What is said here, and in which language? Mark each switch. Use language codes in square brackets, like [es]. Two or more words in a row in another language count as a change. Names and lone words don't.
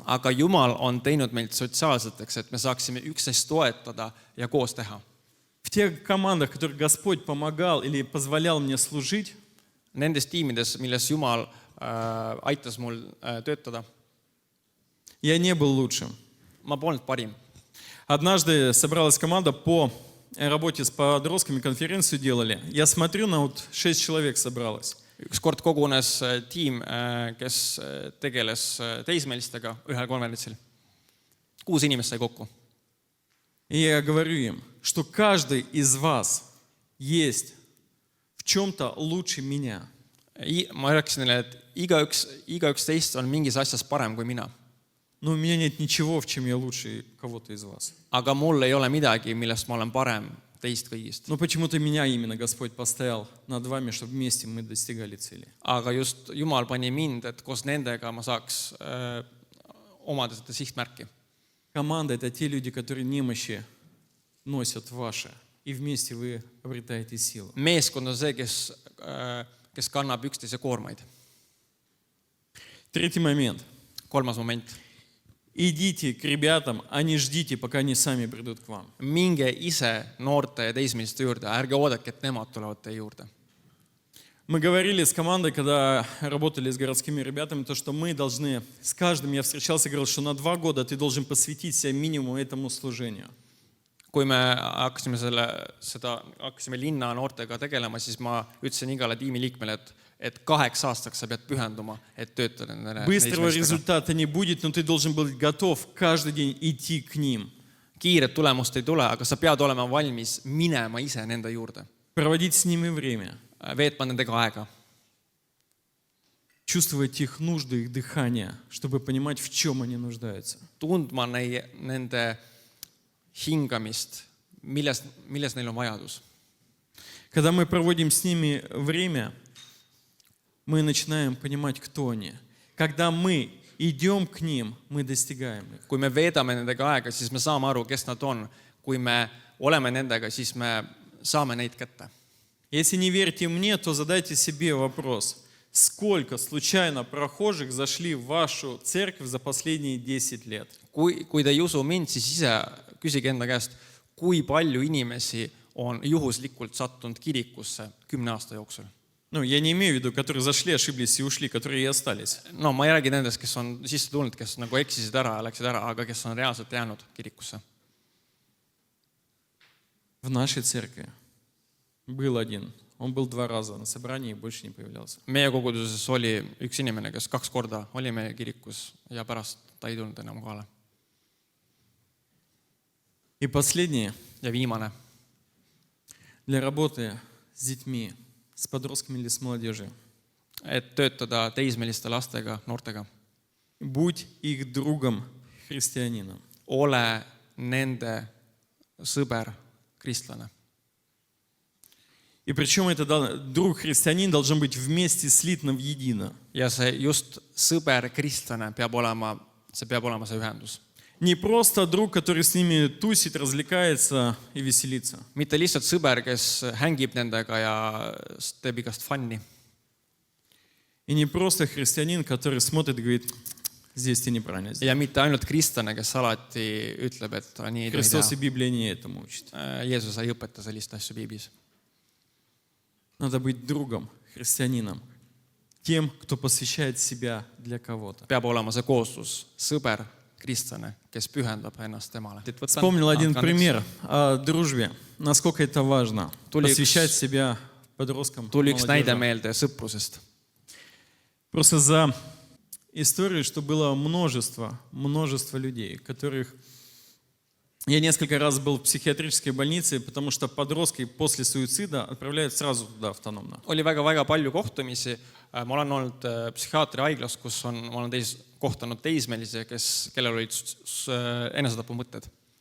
[et] aga Jumal on teinud meid sotsiaalseteks, et me saaksime üksteist toetada ja koos teha. [ru] В тех командах, в которых Господь помогал или позволял мне служить, [et] Nendes tiimides, milles Jumal aitas mul töötada, [ru] я не был лучшим. [et] ma polnud parim. [ru] Однажды собралась команда по работе с подростками, конференцию делали. Я смотрю, на вот 6 человек собралось. [et] Ükskord kogunes tiim, kes tegeles teismelistega ühel konverentsil. 6 inimest sai kokku. [ru] И я говорю им, что каждый из вас есть в чем-то лучше меня. [et] Ma rääkisin neile, et igaüks teist on mingis asjas parem kui mina. [ru] Но у меня нет ничего, в чем я лучше кого-то из вас. [et] Aga mul ei ole midagi, millest ma olen parem teist kõigist. [ru] Но почему-то меня именно Господь поставил над вами, чтобы вместе мы достигали цели. [et] Aga just Jumal pani mind, et koos nendega ma saaks omada seda sihtmärki. [ru] Команда – это те люди, которые немощи носят ваши. И вместе вы обретаете силу. [et] Meeskond on see, kes kannab üksteise koormaid. [ru] Третий момент. [et] 3. moment. [ru] Идите к ребятам, а не ждите, пока они сами придут к вам. [et] Minge ise noorte ja teismeliste juurde, ärge oodake, et nemad tulevad teie juurde. [ru] Мы говорили с командой, когда работали с городскими ребятами, то, что мы должны, с каждым я встречался и говорил, что на 2 года ты должен посвятить себя минимум этому служению. [et] Kui me hakkasime linna noortega tegelema, siis ma ütlesin igale tiimiliikmele, et 8 aastaks sa pead pühenduma, et töötada nende [ru] Быстрого [et] teismelistega. [ru] результата не будет, но ты должен быть готов каждый день идти к ним. [et] Kiiret tulemust ei tule, aga sa pead olema valmis minema ise nende juurde. [ru] Проводить с ними время. [et] Veetma nendega aega. [ru] Чувствовать их нужды, их дыхание, чтобы понимать, в чем они нуждаются. [et] Tundma nende hingamist, milles neil on vajadus. [ru] Когда мы проводим с ними время, мы начинаем понимать, кто они. Когда мы идем к ним, мы достигаем их. [et] Kui me veedame nendega aega, siis me saame aru, kes nad on. Kui me oleme nendega, siis me saame neid kätte. [ru] Если не верите мне, то задайте себе вопрос. Сколько случайно прохожих зашли в вашу церковь за последние 10 лет? [et] Kui te ei usu mind, siis ise küsige enda käest, kui palju inimesi on juhuslikult sattunud kirikusse 10 aasta jooksul. [ru] Ну, я не имею в виду, которые зашли, ошиблись и ушли, которые и остались. [et] No ma ei räägi nendest, kes on sisse tulnud, kes nagu eksisid ära ja läksid ära, aga kes on reaalselt jäänud kirikusse. [ru] В нашей церкви был один. Он был 2 раза на собрании и больше не появлялся. [et] Meie koguduses oli üks inimene, kes 2 korda oli meie kirikus ja pärast ta ei tulnud enam kohale. [ru] И последнее. [et] Ja viimane. [ru] Для работы с детьми, с подростками или с молодежью. [et] Et töötada teismeliste lastega, noortega. [ru] Будь их другом, христианином. [et] Ole nende sõber, kristlane. [ru] И причем этот друг христианин должен быть вместе слитно в едино. [et] Ja see just sõber, kristlane peab olema see ühendus. [ru] Не просто друг, который с ними тусит, развлекается и веселится. [et] Mitte lihtsalt sõber, kes hängib nendega ja teeb igast fun'i. [ru] И не просто христианин, который смотрит и говорит, здесь ты неправильно сделал. [et] Ja mitte ainult kristlane, kes alati ütleb, et nii ei tohi [ru] Христос и [et] teha. [ru] Библия не этому учит. [et] Jeesus ei õpeta sellist asju piiblis. [ru] Надо быть другом, христианином, тем, кто посвящает себя для кого-то. [et] Peab olema see kooslus, sõber, kristlane, kes pühendab ennast temale. [ru] Вспомнил один пример о дружбе, насколько это важно, посвящать себя подросткам, [et] Tuli üks näide [ru] молодежи. [et] meelde sõprusest. [ru] Просто за историю, что было множество людей, которых... Я несколько раз был в психиатрической больнице, потому что подростки после суицида отправляют сразу туда автономно. [et] Oli väga palju kohtumisi. Ma olen olnud psühhiaatri haiglas, kus ma olen kohtanud teismelisi, kellel olid enesetapumõtted.